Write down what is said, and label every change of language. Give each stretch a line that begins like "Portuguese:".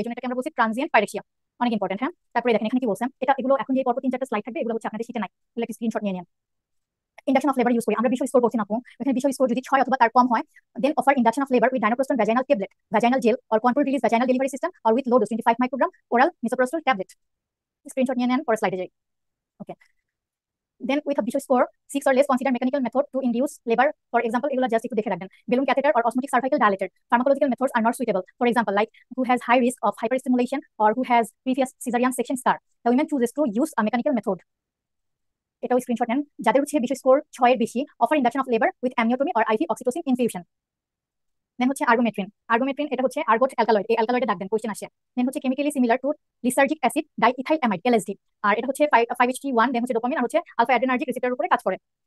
Bangla: এই জন্য এটাকে আমরা বলছি ট্রানজিয়েন্ট পাইরেক্সিয়া, অনেক ইম্পর্টেন্ট। হ্যাঁ, তারপরে দেখেন এখানে কি বলছেন, এগুলো এখন যে পরপর 3-4টা স্লাইড থাকবে, এগুলো হচ্ছে আপনাদের শীটে নাই, এগুলো একটা স্ক্রিনশট নিয়ে নেন। ইন্ডাকশন অফ লেবার ইউজ করি আমরা। বিশ স্কোর করছি না আপু, এখানে বিশ স্কোর যদি 6 অথবা তার কম হয়,
English: Then offer induction of labour with dinoprostone vaginal tablet, vaginal gel or control release vaginal delivery system or with low dose 25 microgram oral misoprostol tablet.
Bangla: Screenshot নিয়ে নেন, পরে স্লাইডে যাই।
English: Okay, then with a visual score 6 or less consider mechanical method to induce labor. For example,
Bangla: এগুলো just একটু দেখে রাখবেন।
English: balloon catheter or osmotic cervical dilator. Pharmacological methods are not suitable. For example, like who has high risk of hyperstimulation or who has previous cesarean section scar, the women chooses to use a mechanical method.
Bangla: এটাও screenshot নেন। যাদের হচ্ছে বিশেষ score 6 এর বেশি,
English: Offer induction of labour with amniotomy or IV oxytocin infusion.
Bangla: দেন হচ্ছে আর্গোমেট্রিন। এটা হচ্ছে আর্গোট অ্যালকালয়েড, এই অ্যালকালয়েডে ডাকবেন, কোশ্চেন আসে। দেন হচ্ছে chemically similar to লিসার্জিক acid diethyl amide LSD, আর এটা হচ্ছে 5-HT1, দেন হচ্ছে ডোপামিন আর হচ্ছে আলফা অ্যাড্রেনার্জিক রিসেপ্টরের উপরে কাজ করে।